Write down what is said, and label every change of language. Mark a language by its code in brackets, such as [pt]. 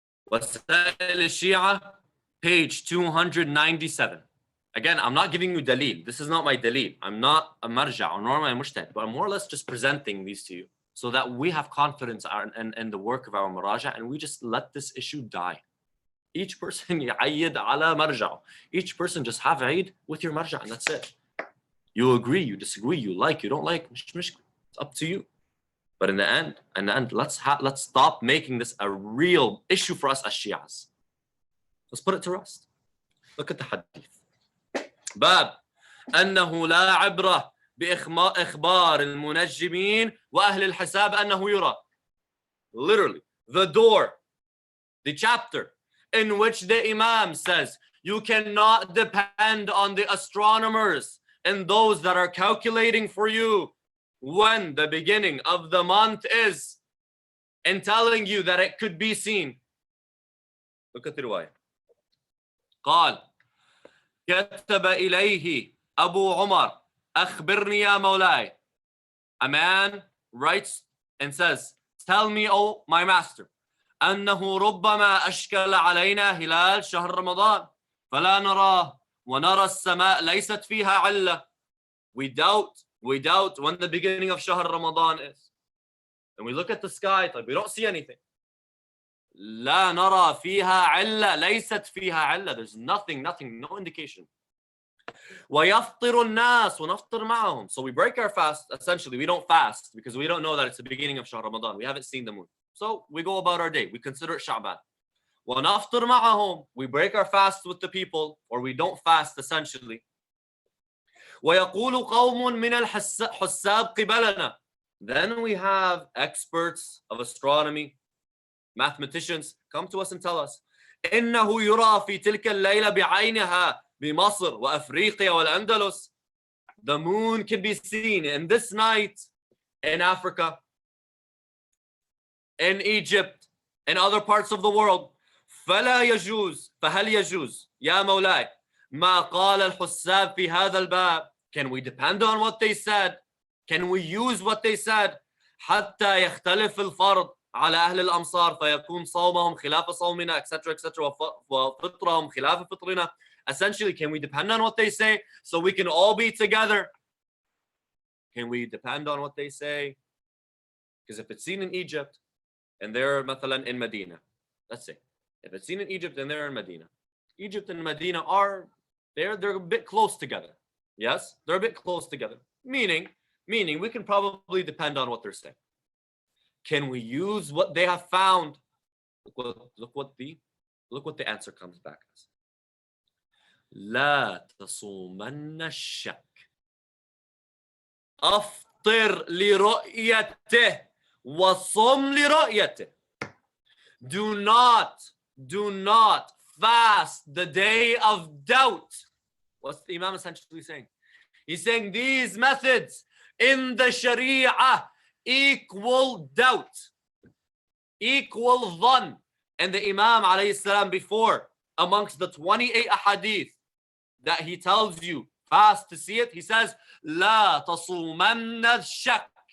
[en] Wasail al-Shia, page 297. Again, I'm not giving you dalil. This is not my dalil. I'm not a marja or nor am I mushtahid, but I'm more or less just presenting these to you so that we have confidence in the work of our maraja, and we just let this issue die. Each person [ar] يعيد على مرجعه. [en] Each person just have Eid with your marja, and that's it. You agree, you disagree, you like, you don't like, it's up to you. But in the end, let's stop making this a real issue for us as Shias. Let's put it to rest. Look at the hadith. [ar] باب أنه لا عبرة بإخبار المنجمين وأهل الحساب أنه يرى. [en] Literally, the door, the chapter in which the Imam says you cannot depend on the astronomers and those that are calculating for you when the beginning of the month is and telling you that it could be seen. Look at the riwayah. [ar] قال كتب إليه أبو عمر أخبرني يا مولاي. [en] A man writes and says, tell me, oh my master, [ar] أنه ربما أشكل علينا هلال شهر رمضان فلا نراه ونرى السماء ليست فيها علة. [en] We doubt when the beginning of Shahr Ramadan is. And we look at the sky, like we don't see anything. [ar] لا نرى فيها علة ليست فيها علة. [en] There's nothing, no indication. [ar] ويفطر الناس ونفطر معهم. [en] So we break our fast. Essentially, we don't fast because we don't know that it's the beginning of Shahr Ramadan. We haven't seen the moon. So we go about our day. We consider it Sha'ban. [ar] وَنَفْطِرْ مَعَهُمْ. [en] We break our fast with the people, or we don't fast essentially. [ar] وَيَقُولُ قَوْمٌ مِنَ الْحُسَّابِ قِبَلَنَا. [en] Then we have experts of astronomy, mathematicians, come to us and tell us [ar] إِنَّهُ يُرَى فِي تِلْكَ اللَّيْلَ بِعَيْنِهَا بِمَصْرِ وَأَفْرِيقِيَا وَالْأَنْدَلُسِ. [en] The moon can be seen in this night in Africa, in Egypt, in other parts of the world. [ar] فلا يجوز فهل يجوز يا مولاي ما قال الحساب في هذا الباب. [en] Can we depend on what they said? Can we use what they said? [ar] حتى يختلف الفرض على أهل الأمصار فيكون صومهم خلاف صومنا, [en] etc., etc., [ar] وفطرهم خلاف فطرنا. [en] Essentially, can we depend on what they say so we can all be together? Can we depend on what they say? Because if it's seen in Egypt and they're مثلا in Medina, let's say, if it's seen in Egypt and they're in Medina, Egypt and Medina are they're a bit close together. Yes, they're a bit close together. Meaning we can probably depend on what they're saying. Can we use what they have found? Look what the answer comes back as. [ar] لا تصومن الشك. أفطر لرؤيته وصم لرؤيته. Do [en] do not fast the day of doubt. What's the Imam essentially saying? He's saying these methods in the Sharia equal doubt, equal dhan. And the Imam alayhi salam before, amongst the 28 ahadith that he tells you fast to see it, he says, [ar] La tasumanna shak.